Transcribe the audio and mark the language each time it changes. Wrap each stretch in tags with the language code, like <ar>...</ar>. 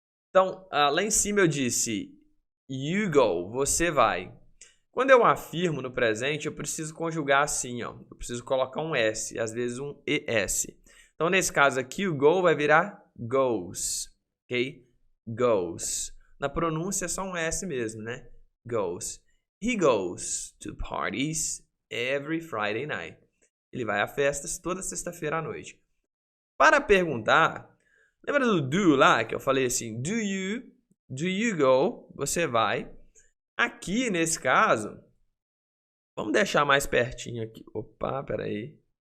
<pt>Então, lá em cima eu disse</pt> <en>you go,</en> <pt>você vai. Quando eu afirmo no presente, eu preciso conjugar assim, ó. Eu preciso colocar um S, às vezes um ES. Então, nesse caso aqui, o go vai virar goes. Ok? Goes. Na pronúncia é só um S mesmo, né?</pt> <en>Goes. He goes to parties every Friday night.</en> <pt>Ele vai a festas toda sexta-feira à noite. Para perguntar, lembra do do lá que eu falei assim,</pt> <en>do you go,</en> <pt>você vai. Aqui, nesse caso, vamos deixar mais pertinho aqui. Opa, peraí.</pt>